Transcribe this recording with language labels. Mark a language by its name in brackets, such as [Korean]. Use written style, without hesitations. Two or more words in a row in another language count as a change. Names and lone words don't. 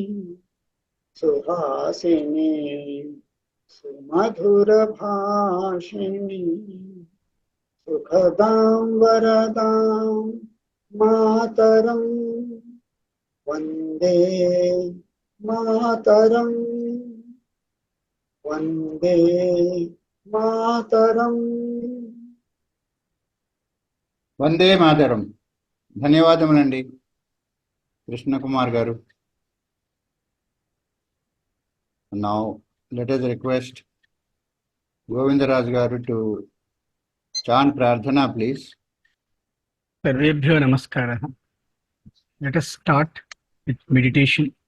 [Sanskrit] सुहासिनी सुमधुर भाषिणी सुखदाम् वरदाम् मातरम् वन्दे मातरम् वन्दे मातरम्. वन्दे मातरम्. [Telugu] ధన్యవాదములండి కృష్ణ కుమార్ గారు. [English] Now let us request Govindaraj garu to chant Prarthana, please. [Sanskrit] सर्वेभ्यो नमस्कार. [English] Let us start with meditation.